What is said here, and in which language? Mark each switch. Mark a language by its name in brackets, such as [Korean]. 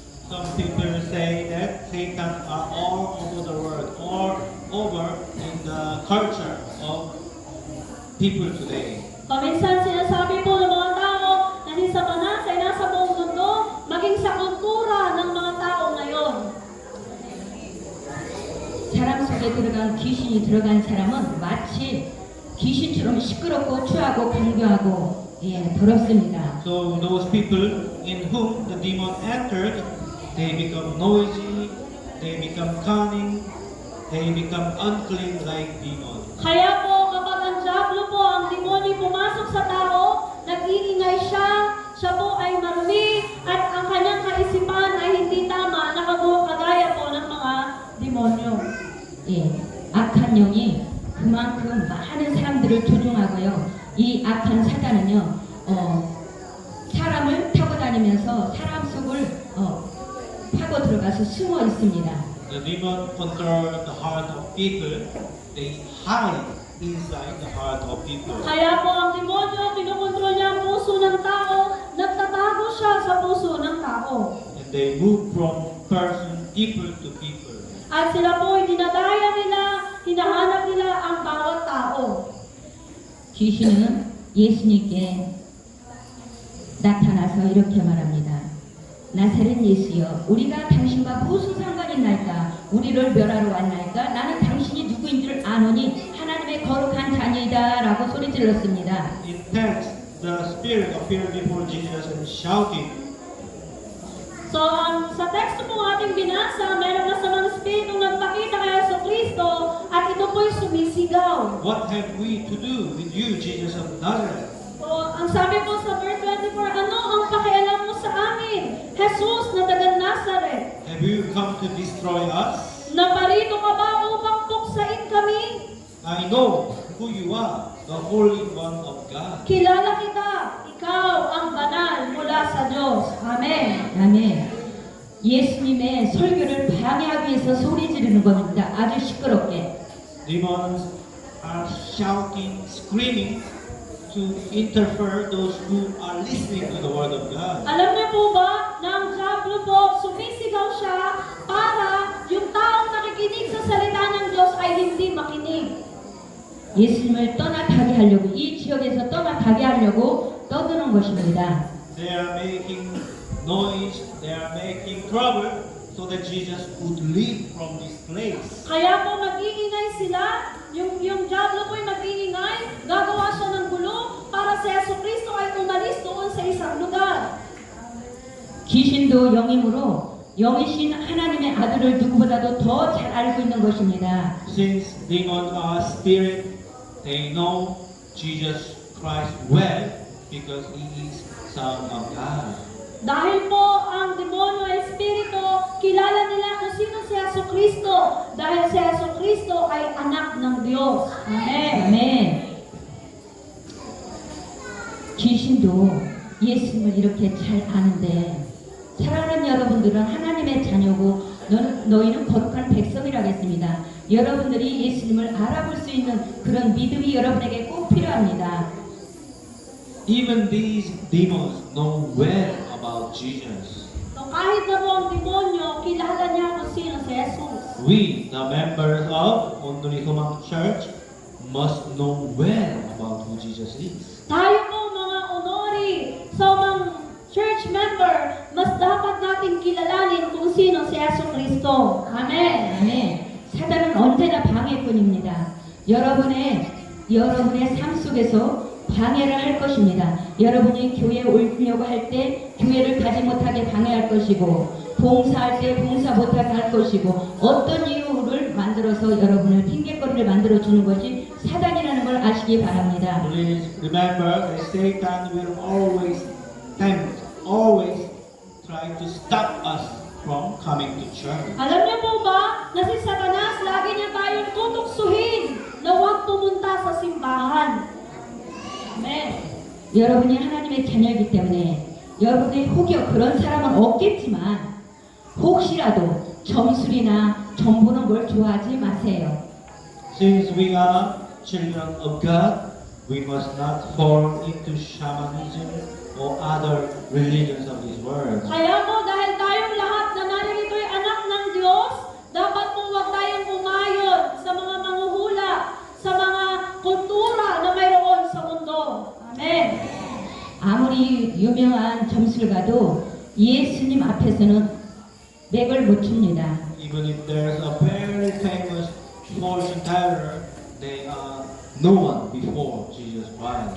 [English] Some people say that Satan are all over the world, all over in the culture of people today. [Filipino] Paminsan sinasabi po ng mga tao na hindi sa banasa ay nasa buong mundo, maging sa kultura ng mga tao ngayon. [Korean] 사람 속에 들어간 귀신이 들어간 사람은 마치 귀신처럼 시끄럽고 추하고 강교하고 더럽습니다. [English] So those people in whom the demon entered, they become noisy, they become cunning, they become unclean like demons. [Filipino] Kaya po kapag ang diablo po, ang demonyo pumasok sa tao, nag-iingay siya, siya po ay marumi, at ang kanyang kaisipan ay hindi tama, kagaya po ng mga demonyo. [Korean] 악한 영이 그만큼 많은 사람들을 조종하고요. 이 악한 사단은요, 사람을 타고 다니면서 사람 속을 파고 들어가서 숨어 있습니다. [English] The demon control the heart of people, they hide inside the heart of people. [Filipino] Kaya po ang demonyo, kinukontrol niya ang puso ng tao, nagtatago siya sa puso ng tao. [English] And they move from person, people to people. [Filipino] At sila po ay dinadaya nila, hinahanap nila ang bawat tao. [Korean] 귀신은 예수님께 나타나서 이렇게 말합니다. 나사렛 예수여, 우리가 당신과 무슨 상관이 있나이까? 우리를 멸하러 왔나이까? 나는 당신이 누구인 줄 아노니 하나님의 거룩한 자녀이다 라고 소리 질렀습니다. [English] In text, the spirit appeared before Jesus and shouted. [Filipino] So, sa teksto po ating binasa, meron masamang spiritong nagpakita kay Jesucristo at ito po'y sumisigaw. [English] What have we to do with you, Jesus of Nazareth? [Filipino] So, ang sabi po sa verse 24, ano ang pakialam mo sa amin? Jesus na taga Nazareth, [English] Have you come to destroy us? [Filipino] naparito ka ba upang tuksain kami? [English] I know who you are, the Holy One of God. [Filipino] Kilala kita, ikaw ang banal mula sa Diyos. Amen. [Korean] 아멘. 예수님의 설교를 방해하기 위해서 소리 지르는 겁니다. 아주 시끄럽게. [English] Demons are shouting, screaming to interfere those who are listening to the Word of God. [Filipino] Alam niyo po ba na ang diablo po, sumisigaw siya para yung taong nakikinig sa salita ng Diyos ay hindi makinig. [Korean] 예수님을 떠나가게 하려고, 이 지역에서 떠나가게 하려고 떠드는 것입니다. [English] They are making noise, they are making trouble so that Jesus would leave from this place. [Filipino] Kaya po mag-iingay sila, yung diablo po ay mag-iingay, gagawa siya ng gulo para si Jesucristo ay umalis doon sa isang lugar. [Korean] 귀신도 영이므로 영이신 하나님의 아들을 누구보다도 더 잘 알고 있는 것입니다. [English] Since demons are spirit, they know Jesus Christ well because He is Son of God. [Filipino] Dahil po ang demonyo ay espiritu, kilala nila kung sino si Jesucristo dahil si Jesucristo ay anak ng Diyos. Amen. [Korean] 아멘. 귀신도 예수님을 이렇게 잘 아는데 사랑하는 여러분들은 하나님의 자녀고 너희는 거룩한 백성이라겠습니다. 여러분들이 예수님을 알아볼 수 있는 그런 믿음이 여러분에게 꼭 필요합니다. [English] Even these demons know well about Jesus. [Filipino] So kahit na po ang demonyo, kilala niya kung sino si Jesus. [English] We, the members of Onduli Humang Church, must know well about who Jesus is. [Filipino] Tayo po mga honori, sa mga [English] church member, [Filipino] mas dapat natin kilalanin kung sino si Jesucristo. Amen. [Korean] 아멘. 사단은 언제나 방해꾼입니다. 여러분의 여러분의 삶 속에서 방해를 할 것입니다. 여러분이 교회에 오려고 할 때 교회를 가지 못하게 방해할 것이고, 봉사할 때 봉사 못하게 할 것이고, 어떤 이유를 만들어서 여러분을 핑계거리를 만들어 주는 것이 사단이라는 걸 아시기 바랍니다. [English] Please remember that Satan will always tempt, always try to stop us from coming to church. [Filipino] Alam niyo po ba na si Satanas lagi niya tayong tutuksuhin na huwag pumunta sa simbahan? Amen. [Korean] 여러분이 하나님의 자녀이기 때문에 여러분의 혹여 그런 사람은 없겠지만 혹시라도 점술이나 점보는 걸 좋아하지 마세요. [English] Since we are children of God, we must not fall into shamanism or other religions of this world. [Filipino] Kaya po dahil tayong lahat na naririto'y anak ng Diyos, dapat po huwag tayong umayon sa mga manghuhula, sa mga kultura na mayroon sa mundo. Amen. [Korean] 아무리 유명한 점술가도 예수님 앞에서는 맥을 못 춥니다. [English] Even if there's a very famous fortune teller, they are no one before Jesus Christ.